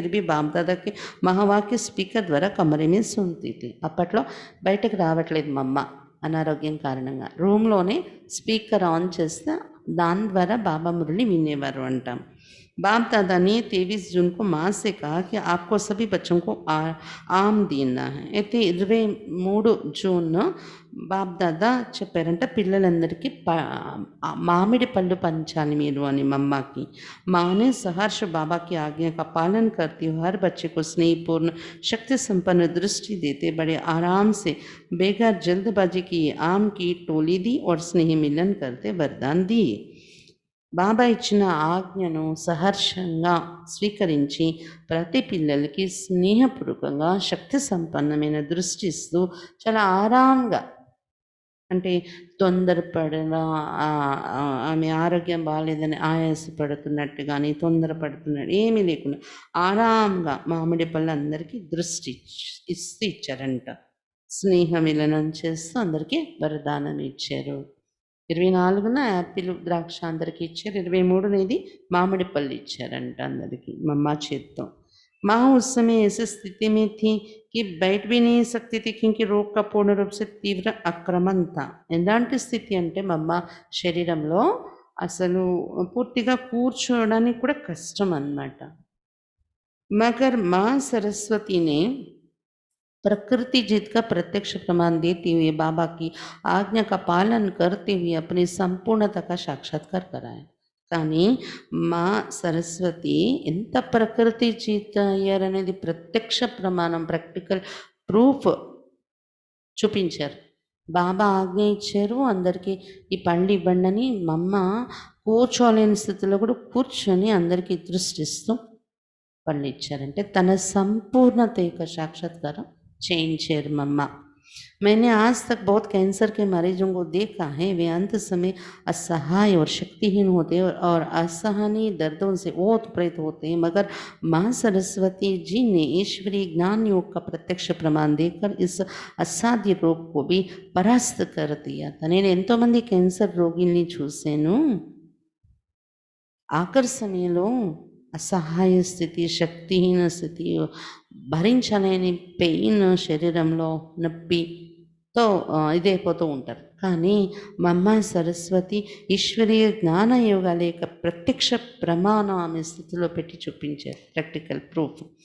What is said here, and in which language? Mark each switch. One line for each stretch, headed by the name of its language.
Hindi: फिर भी बाप दादा के महावाक्य स्पीकर ద్వారా కమరే में सुनती थी.
Telugu: అప్పట్లో బయటకు రావట్లేదు మా అమ్మ అనారోగ్యం కారణంగా. రూమ్‌లోనే స్పీకర్ ఆన్ చేస్తే దాని ద్వారా బాబా మురళి వినేవారు అంటాం.
Hindi: बाप दादा ने 23 जून को माँ से कहा कि आपको सभी बच्चों को आम देना है.
Telugu: అయితే 23 జూన్ బాప్ దాదా చెప్పారంట పిల్లలందరికీ మామిడి పళ్ళు పంచాలి మీరు అని మమ్మకి.
Hindi: माँ ने सहर्ष बाबा की आज्ञा का पालन करती हुए हर बच्चे को स्नेहपूर्ण शक्ति संपन्न दृष्टि देते बड़े आराम से बेगर जल्दबाजी की आम की टोली दी और स्नेह मिलन करते वरदान दिए.
Telugu: బాబా ఇచ్చిన ఆజ్ఞను సహర్షంగా స్వీకరించి ప్రతి పిల్లలకి స్నేహపూర్వకంగా శక్తి సంపన్నమైన దృష్టి ఇస్తూ చాలా ఆరాంగా, అంటే తొందరపడిన ఆమె ఆరోగ్యం బాగాలేదని ఆయాసపడుతున్నట్టు కానీ తొందరపడుతున్నట్టు ఏమీ లేకుండా ఆరాంగా మామిడి పళ్ళు అందరికీ దృష్టి ఇస్తూ ఇచ్చారంట. స్నేహ మిలనం చేస్తూ అందరికీ వరదానం ఇచ్చారు. 24న యాపిల్ ద్రాక్ష అందరికీ ఇచ్చారు. 23 మామిడి పళ్ళు ఇచ్చారంట అందరికీ మమ్మ చేత్తో.
Hindi: माँ उस समय ऐसी स्थिति में थी कि बैठ भी नहीं सकती थी क्योंकि रोग का पूर्ण रूप से तीव्र आक्रमण था.
Telugu: ఎలాంటి స్థితి అంటే మమ్మ శరీరంలో అసలు పూర్తిగా కూర్చోవడానికి కూడా కష్టం అన్నమాట.
Hindi: मगर माँ सरस्वती ने प्रकृति जीत का प्रत्यक्ष प्रमाण देते हुए बाबा की आज्ञा का पालन करते हुए अपनी संपूर्णता का साक्षात्कार कराया.
Telugu: కానీ మా సరస్వతి ఎంత ప్రకృతి జీత అయ్యారనేది ప్రత్యక్ష ప్రమాణం,
English: practical proof
Telugu: చూపించారు. బాబా ఆజ్ఞ ఇచ్చారు అందరికీ ఈ పళ్ళు ఇవ్వండి అని. మమ్మ కూర్చోలేని స్థితిలో కూడా కూర్చొని అందరికీ దృష్టిస్తూ పళ్ళు ఇచ్చారంటే తన సంపూర్ణత యొక్క సాక్షాత్కారం చేయించారు మమ్మ.
Hindi: मैंने आज तक बहुत कैंसर के मरीजों को देखा है. वे अंत समय असहाय और शक्तिहीन होते हैं और असहनीय दर्दों से ओत प्रेत होते हैं. मगर माँ सरस्वती जी ने ईश्वरीय ज्ञान योग का प्रत्यक्ष प्रमाण देकर इस असाध्य रोग को भी परास्त कर दिया था.
Telugu: నేను ఎంతోమంది క్యాన్సర్ రోగిల్ని చూశాను. ఆఖరి సమయంలో అసహాయ స్థితి, శక్తిహీన స్థితి, భరించలేని పెయిన్, శరీరంలో నొప్పితో ఇదైపోతూ ఉంటారు. కానీ మమ్మ సరస్వతి ఈశ్వరీయ జ్ఞాన యోగాల యొక్క ప్రత్యక్ష ప్రమాణం ఆమె స్థితిలో పెట్టి చూపించారు,
English: Practical proof.